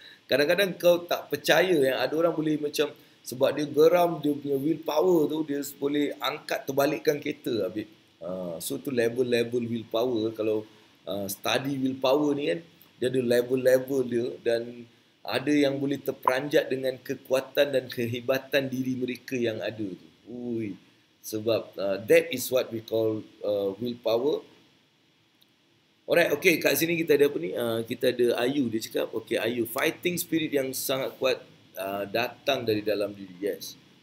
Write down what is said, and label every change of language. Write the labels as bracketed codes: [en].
[ms] Kadang-kadang kau tak percaya yang ada orang boleh macam sebab dia geram dia punya willpower tu dia boleh angkat terbalikkan kereta habis. So tu level-level willpower. Kalau study willpower ni kan dia ada level-level dia dan ada yang boleh terperanjat dengan kekuatan dan kehebatan diri mereka yang ada tu. Ui. [en] Sebab that is what we call willpower. [ms] Alright, okay, kat sini kita ada apa ni? Kita ada Ayu, dia cakap, okay, Ayu, fighting spirit yang sangat kuat datang dari dalam diri, yes.